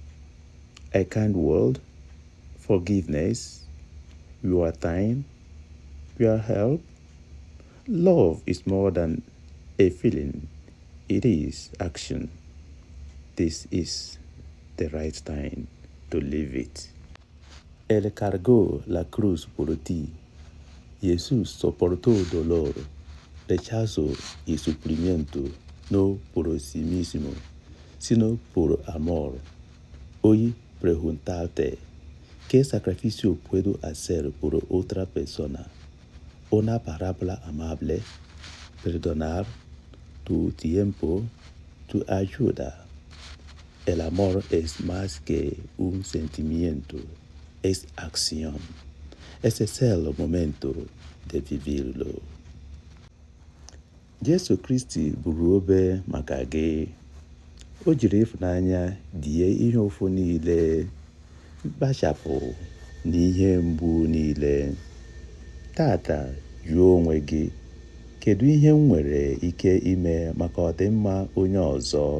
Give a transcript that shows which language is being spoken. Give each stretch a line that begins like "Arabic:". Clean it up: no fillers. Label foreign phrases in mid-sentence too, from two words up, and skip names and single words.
English: A kind word, forgiveness, your time, your help. Love is more than a feeling, it is action. This is the right time to live it.
Spanish: Él cargó la cruz por ti. Jesús soportó dolor, rechazo y sufrimiento, no por sí mismo, sino por amor. Hoy preguntarte, ¿qué sacrificio puedo hacer por otra persona? Una palabra amable, perdonar, tu tiempo, tu ayuda. El amor es más que un sentimiento, es acción. Ese es el momento de vivirlo.
Igbo: Jesu Kristi buru obe maka gị. O jiri ịfụnanya die ihe ụfụ niile, mkpachapụ na ihe mgbu niile. Tata jụọ onwe gị, kedu ihe m nwere ike ime maka ọdịmma onye ọzọ?